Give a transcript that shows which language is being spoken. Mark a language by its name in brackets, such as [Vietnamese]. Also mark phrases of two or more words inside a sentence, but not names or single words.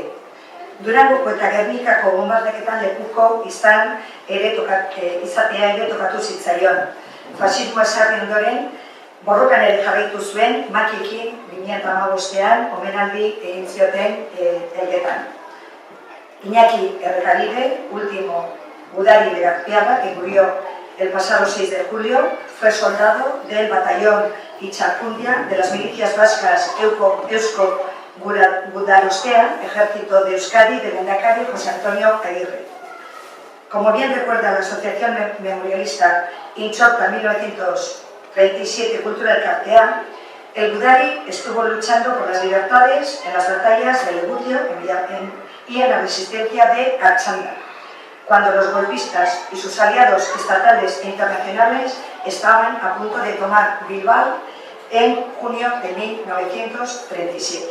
[Basque] Durangoko eta Gernikako bombardaketan lekuko izatea ere tokatu zitzaion. Faxismoa sarri ondoren, borrokan ere jarraitu zuen, Makiekin 2015an omenaldi egin zioten Elgetan. [Spanish] Iñaki Errekabide, último [Basque] gudari legazpiarra, [Spanish] que murió el pasado 6 de julio, fue soldado del batallón Itxarkundia de las milicias vascas Eusko Gudarostea, Ejército de Euskadi, de Lehendakari José Antonio Aguirre. Como bien recuerda la Asociación Memorialista Intxorta 1937 Cultura del Cartea, el gudari estuvo luchando por las libertades en las batallas de Legutio y en la resistencia de Artxanda, cuando los golpistas y sus aliados estatales e internacionales estaban a punto de tomar Bilbao en junio de 1937.